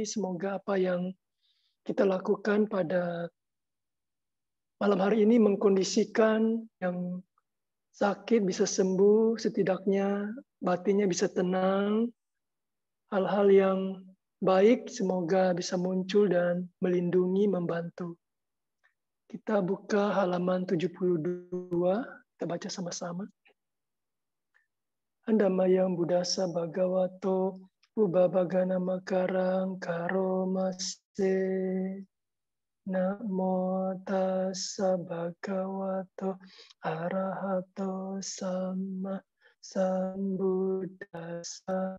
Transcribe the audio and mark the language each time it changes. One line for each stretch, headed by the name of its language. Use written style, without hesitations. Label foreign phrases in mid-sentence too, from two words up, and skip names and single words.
Indonesian: Semoga apa yang kita lakukan pada malam hari ini mengkondisikan yang sakit bisa sembuh, setidaknya batinnya bisa tenang, hal-hal yang baik semoga bisa muncul dan melindungi, membantu. Kita buka halaman 72, kita baca sama-sama.
Pali: Andamayang Buddhasa Bhagavato Ubabagana Makarang Karomase. Namo tassa bhagavato arahato sama sambuddhassa.